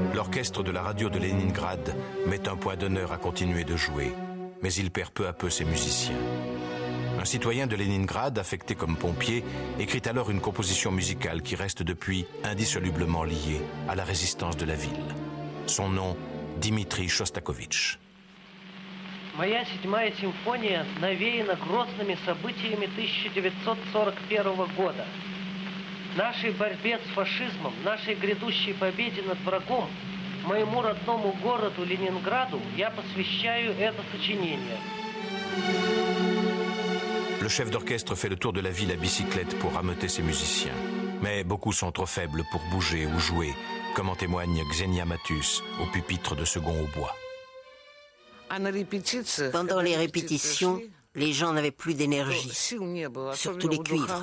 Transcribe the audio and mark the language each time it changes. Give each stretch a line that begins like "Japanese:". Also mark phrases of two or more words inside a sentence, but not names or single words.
French: l'orchestre de la radio de Leningrad met un point d'honneur à continuer de jouer, mais il perd peu à peu ses musiciens. Un citoyen de Leningrad, affecté comme pompier, écrit alors une composition musicale qui reste depuis indissolublement liée à la résistance de la ville. Son nom, Dmitri Shostakovich.
Russian: Моя седьмая симфония навеяна грозными событиями 1941 года. Нашей борьбе с фашизмом, нашей грядущей победе над врагом, моему родному городу Ленинграду я посвящаю это сочинение.
French: Le chef d'orchestre fait le tour de la ville à bicyclette pour rameuter ses musiciens. Mais beaucoup sont trop faibles pour bouger ou jouer, comme en témoigne Xenia Matus au pupitre de second au bois. Pendant les répétitions, les gens n'avaient plus d'énergie, surtout les cuivres.